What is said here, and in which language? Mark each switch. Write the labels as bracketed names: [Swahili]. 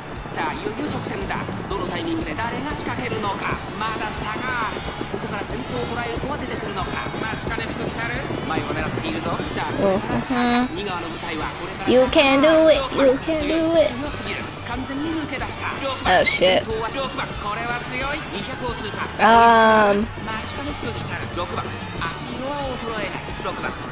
[Japanese] さあいよいよ直線だ。どのタイミングで誰が仕掛けるのかまだ差があるここから先頭を捉える子は出てくるのか待ちかね福来たる前を狙っているぞさあこれからさ2側の舞台はこれから [English] You can do it, you can do it. [Japanese] 強すぎる完全に抜け出した [English] Oh shit. [Japanese] 6番これは強い200を通過待ちかね福来たる6番足色は衰えない6番